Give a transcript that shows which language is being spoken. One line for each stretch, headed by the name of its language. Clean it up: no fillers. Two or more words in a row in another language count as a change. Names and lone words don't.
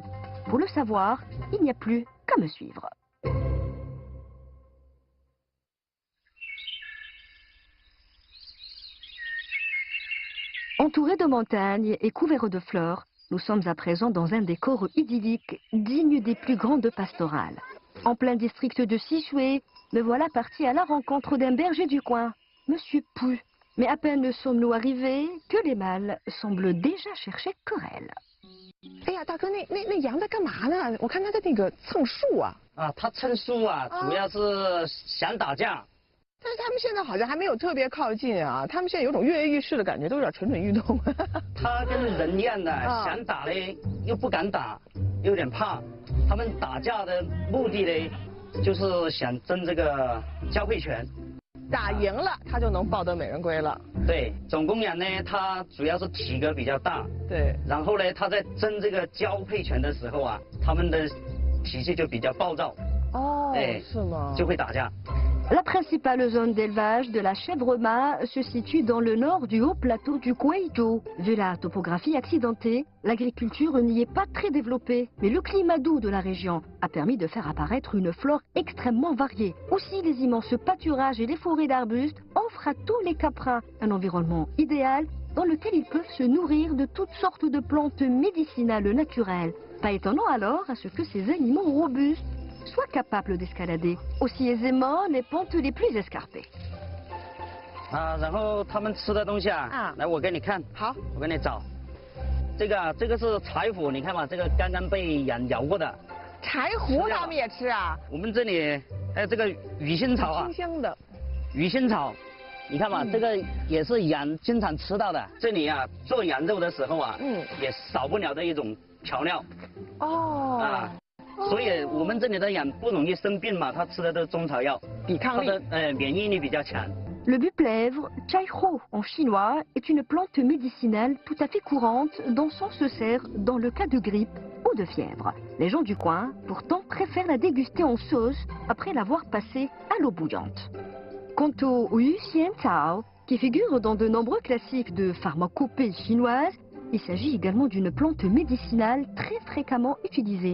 French: Pour le savoir, il n'y a plus qu'à me suivre. Entourés de montagnes et couverts de fleurs, nous sommes à présent dans un décor idyllique digne des plus grandes pastorales. En plein district de Xishui, me voilà parti à la rencontre d'un berger du coin, Monsieur Pu. Mais à peine sommes-nous arrivés que les mâles semblent déjà chercher querelle.
Chinese: 哎呀，大哥，那羊在干嘛呢？我看它在那个蹭树啊。啊，它蹭树啊，主要是想打架。但是他们现在好像还没有特别靠近啊，他们现在有种跃跃欲试的感觉，都有点蠢蠢欲动。他跟人一样的，想打嘞又不敢打，有点怕。他们打架的目的嘞，就是想争这个交配权。打赢了，他就能抱得美人归了。对，总公羊呢，它主要是体格比较大。对。然后呢，他在争这个交配权的时候啊，他们的脾气就比较暴躁。哦，是吗？就会打架。
French: La principale zone d'élevage de la chèvre mât se situe dans le nord du haut plateau du Guizhou. Vu la topographie accidentée, l'agriculture n'y est pas très développée, mais le climat doux de la région a permis de faire apparaître une flore extrêmement variée. Aussi, les immenses pâturages et les forêts d'arbustes offrent à tous les caprins un environnement idéal dans lequel ils peuvent se nourrir de toutes sortes de plantes médicinales naturelles. Pas étonnant alors à ce que ces animaux robustes soient capables d'escalader aussi aisément les pentes les plus escarpées.
Chinese: 然后他们吃的东西啊，来我给你看，好，我给你找，这个是柴胡，你看嘛，这个刚刚被羊咬过的。柴胡他们也吃啊？我们这里还有这个鱼腥草啊，清香的。鱼腥草，你看嘛，这个也是羊经常吃到的。这里啊，做羊肉的时候啊，也少不了的一种调料。哦。所以我们这里的羊不容易生病嘛，它吃的都是中草药，抵抗力，它的免疫力比较强。
French: Le buplèvre, chaiho en chinois, est une plante médicinale tout à fait courante dont on se sert dans le cas de grippe ou de fièvre. Les gens du coin, pourtant, préfèrent la déguster en sauce après l'avoir passée à l'eau bouillante. Quant au Yu Xian Tao, qui figure dans de nombreux classiques de pharmacopée chinoise, il s'agit également d'une plante médicinale très fréquemment utilisée.